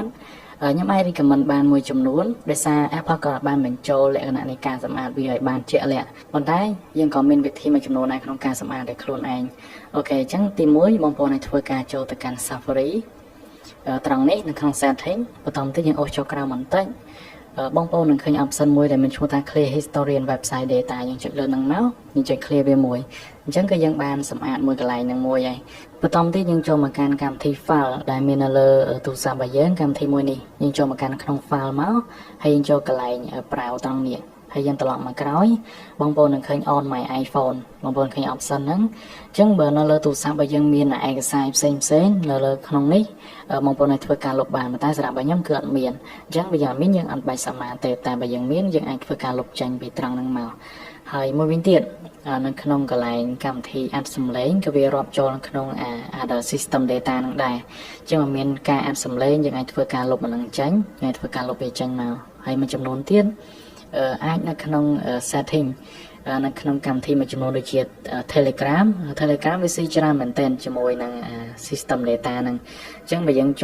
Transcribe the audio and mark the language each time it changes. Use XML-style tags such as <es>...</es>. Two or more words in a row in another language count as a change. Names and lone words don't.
<km>ខ្ញុំអាច recommend បានមួយចំនួនដោយសារ Apple ក៏បានបញ្ចូលលក្ខណៈនៃការសម្អាតវាឲ្យបានជាក់លាក់ប៉ុន្តែយើងក៏មានវិធី មួយចំនួនដែរក្នុងការសម្អាតដោយខ្លួនឯងអូខេអញ្ចឹងទី1បងប្អូនឲ្យធ្វើការចូលទៅកាន់ Safari ត្រង់នេះនៅក្នុង setting បន្តមកទៀតយើងអូសចុះក្រោមបន្តិចបងប្អូននឹងឃើញ option មួយដែលមានឈ្មោះថា</km> <en>clear history and website data</en> <km>យើងចុចលើនឹងមកយើងចុច clear វាមួយអញ្ចឹងគឺយើងបានសម្អាតមួយកន្លែងនឹងមួយហើយបន្តមកទៀតយើងចូលមកកាន់កម្មវិធី file ដែលមាននៅលើទូរស័ព្ទរបស់យើងកម្មវិធីមួយនេះយើងចូលមកកាន់ ក្នុង file មកហើយយើងចូលកន្លែង browse ត្រង់នេះហើយយើងត្រឡប់មកក្រោយបងប្អូននឹងឃើញ on my iPhone បងប្អូនឃើញ option ហ្នឹងអញ្ចឹងបើនៅលើទូរស័ព្ទរបស់យើងមានឯកសារផ្សេងនៅលើក្នុងនេះបងប្អូនអាចធ្វើការលុបបានតែសម្រាប់របស់ខ្ញុំគឺអត់មានអញ្ចឹងបើយើងអត់មានយើងអត់បាច់សម្អាតទេតែបើយើងមានយើងអាចធ្វើការលុបចេញពីត្រង់ហ្នឹងមកហើយមួយវិញទៀតនៅក្នុងកន្លែងកម្មវិធី add សំឡេងក៏វារាប់ចូលក្នុង</km> <en>other system data</en> <km>ហ្នឹងដែរអញ្ចឹងបើមានការ add សំឡេងយើងអាចធ្វើការលុបអាហ្នឹងចេញយើងអាចធ្វើការលុបវាចេញមកហើយមួយចំនួនទៀតអាចនៅក្នុង setting នៅក្នុងកម្មវិធីមួយចំនួនដូចជា Telegram វាស៊ីច្រើនមែនទែនជាមួយនឹង</km> <en>system data</en> <km>ហ្នឹងអញ្ចឹងបើយើង</km>